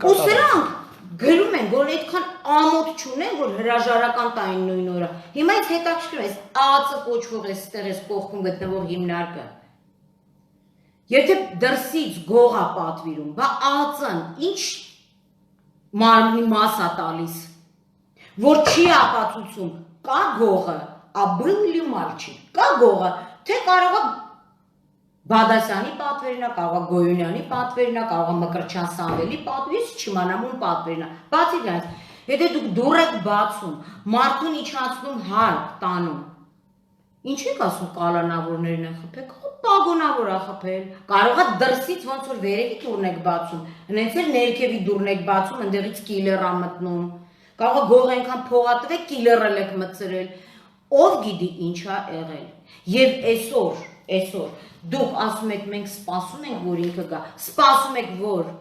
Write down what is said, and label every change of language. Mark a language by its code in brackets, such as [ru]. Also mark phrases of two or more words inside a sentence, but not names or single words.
[hy] կատարել։ Ու սրանք գրում են, որ այդքան ամոթ չունեն, որ հրաժարական տային նույն օրը։ Հիմա ինձ հետաքրքրում է, ԱԾ կոչվող է ստեղ էս կողքում գտնվող հիմնարկը։ Եթե դրսից գող է պատվիրում, բա ԱԾ-ն ինչ մարմնի մաս է տալիս, որ չի ապացուցում, կա գողը, [ru] был или мальчик, [hy] կա գողը, թե կարող է Բադասյանի պատվերն է, կարող է Գոյունյանի պատվերն է, կարող է Մկրտչյան Սամվելի պատվերից չիմանամ ում պատվերն է։ Բացի դրանից, եթե դուք դուռ եք բացում, մարդուն իջացնում հարկ տանում, ինչ եք ասում կալանավորներն են խփել, պագոնավոր է խփել, կարող է դրսից ոնց որ վերևի դուռն եք բացում, հենց էլ ներքևի դուռն եք բացում, ընդեղից կիլեր է մտնում, կարող է գող այնքան փողատվեք, կիլերը եք մտցրել, ով գիտի ինչ է եղել։ Եվ այսօր դուք ասում եք մենք սպասում ենք որ ինքը գա, սպասում եք որ